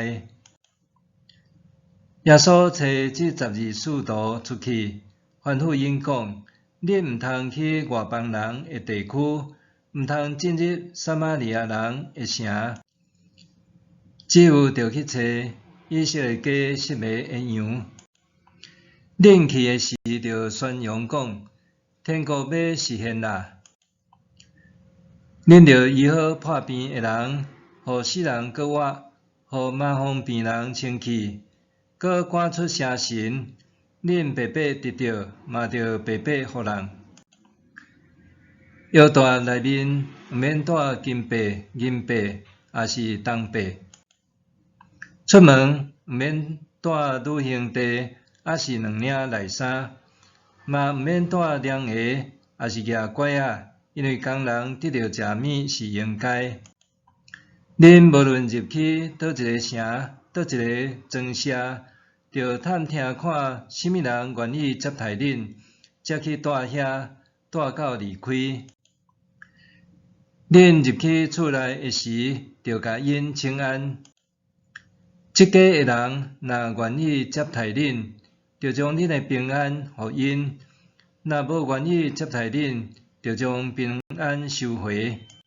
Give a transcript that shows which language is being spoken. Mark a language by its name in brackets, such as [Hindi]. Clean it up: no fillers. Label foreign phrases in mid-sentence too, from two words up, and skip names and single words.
[Min Nan Chinese] 耶稣找这12使徒出去，吩咐因讲：恁毋通去外邦人的地区，毋通进入撒玛利亚人的城，只有着去找以色列家失迷的羊。恁去的时，着宣扬讲：天国要实现啦！恁着医好破病的人，互死人搁活，互麻风病人清气，搁赶出邪神。恁白白得到，嘛着白白互人。腰带内面毋免带金币、银币，也是铜币。出门毋免带旅行袋，也是2领内衫，嘛毋免带凉鞋，也是夹拐仔，因为工人得到食物是应该。恁无论入去倒一个城，倒一个庄舍，着探听看，什么人愿意接待恁，才去住遐，住到离开。恁入去厝内的时，着甲因请安。这家的人若愿意接待恁，着将恁的平安互因；若无愿意接待恁，着将平安收回。